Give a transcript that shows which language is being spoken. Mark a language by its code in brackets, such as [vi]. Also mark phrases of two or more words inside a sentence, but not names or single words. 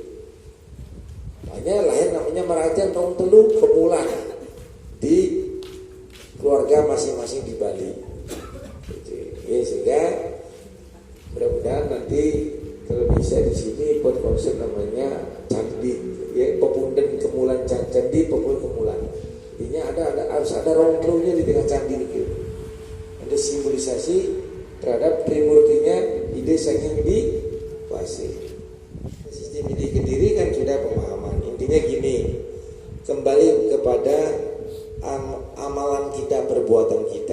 [id] Banyak lahir namanya Merajan Tong Telu Kemulan di keluarga masing-masing di Bali. Ya, sehingga mudah-mudahan nanti kalau bisa di sini buat konsep namanya candi, ya pepundan Kemulan, candi pepundan Kemulan. Intinya harus ada rongklunya di tengah candi itu. Ada simbolisasi terhadap Trimurtinya di desa yang di Pasir. Sistem ini Kediri kan sudah pemahaman. Intinya gini, kembali kepada amalan kita, perbuatan kita.